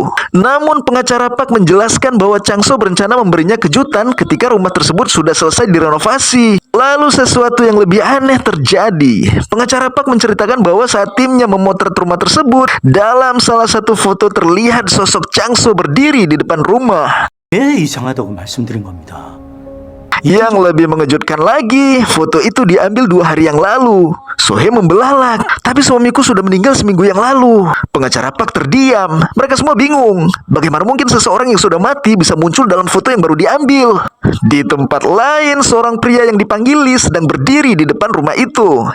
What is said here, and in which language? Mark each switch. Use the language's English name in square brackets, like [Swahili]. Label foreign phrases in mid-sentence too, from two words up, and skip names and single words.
[Indonesian] Namun pengacara Pak menjelaskan bahwa Chang-soo berencana memberinya kejutan ketika rumah tersebut sudah selesai direnovasi. Lalu sesuatu yang lebih aneh terjadi. Pengacara Pak menceritakan bahwa saat timnya memotret rumah tersebut, dalam salah satu foto terlihat sosok Chang-soo berdiri di depan rumah. [Korean] 왜 이상하다고 말씀드린 겁니다. [Indonesian] Yang lebih mengejutkan lagi, foto itu diambil 2 hari yang lalu. Sohee membelalak, tapi suamiku sudah meninggal seminggu yang lalu. Pengacara Pak terdiam. Mereka semua bingung. Bagaimana mungkin seseorang yang sudah mati bisa muncul dalam foto yang baru diambil? Di tempat lain, seorang pria yang dipanggil Lee sedang berdiri di depan rumah itu.